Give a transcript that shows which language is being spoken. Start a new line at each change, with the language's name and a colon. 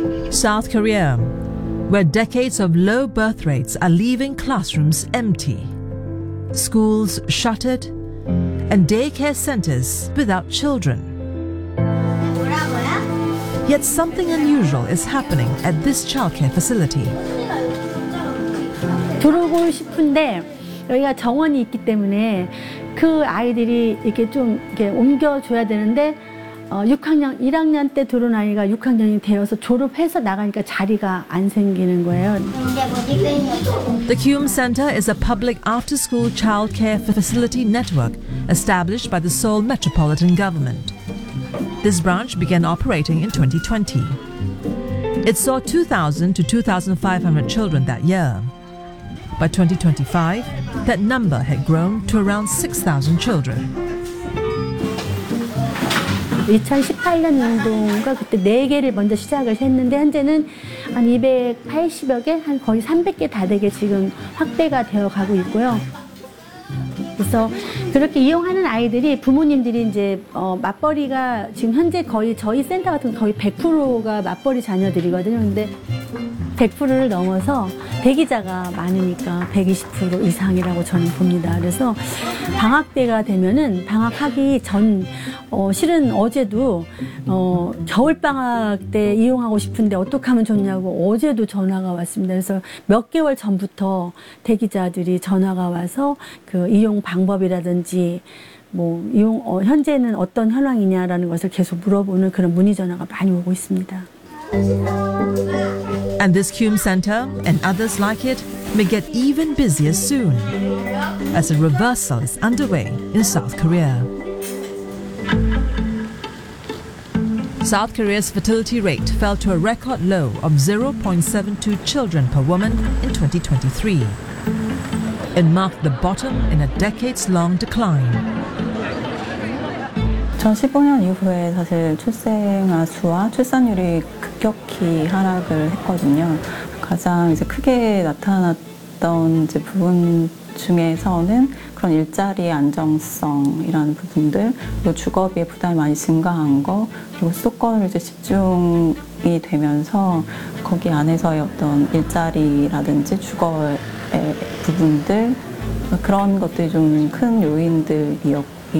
English: South Korea, where decades of low birth rates are leaving classrooms empty, schools shuttered, and daycare centers without children. Yet something unusual is happening at this childcare facility.
Korean: 들어오고 싶은데 여기가 정원이 있기 때문에 그 아이들이 이렇게 좀 이렇게 옮겨줘야 되는데 6학년, 1학년 때 들어온 아이가 6학년이 되어서 졸업해서 나가니까 자리가 안 생기는 거예요.
English: The Cume Center is a public after-school child care facility network established by the Seoul Metropolitan Government. This branch began operating in 2020. It saw 2,000 to 2,500 children that year. By 2025, that number had grown to around 6,000 children.
Korean: 2018년도인가 그때 네 개를 먼저 시작을 했는데 현재는 한 280여 개, 한 거의 300개 다 되게 지금 확대가 되어 가고 있고요. 그래서 그렇게 이용하는 아이들이 부모님들이 이제 맞벌이가 지금 현재 거의 저희 센터 같은 거의 100%가 맞벌이 자녀들이거든요. 근데 100%를 넘어서 대기자가 많으니까 120% 이상이라고 저는 봅니다. 그래서 방학 때가 되면은 방학하기 전 실은 어제도 겨울 방학 때 이용하고 싶은데 어떻게 하면 좋냐고 어제도 전화가 왔습니다. 그래서 몇 개월 전부터 대기자들이 전화가 와서 그 이용 방법이라든지 뭐 이용 현재는 어떤 현황이냐라는 것을 계속 물어보는 그런 문의 전화가 많이 오고 있습니다.
English: And this Cume Center and others like it may get even busier soon as a reversal is underway in South Korea. South Korea's fertility rate fell to a record low of 0.72 children per woman in 2023. It marked the bottom in a decades-long decline.
Korean: 2015년 이후에 사실 출생아 수와 출산율이 급격히 하락을 했거든요. 가장 이제 크게 나타났던 이제 부분 중에서는 그런 일자리 안정성이라는 부분들, 그리고 주거비의 부담이 많이 증가한 거, 그리고 수도권을 이제 집중이 되면서 거기 안에서의 어떤 일자리라든지 주거의 부분들, 그런 것들이 좀 큰 요인들이었고,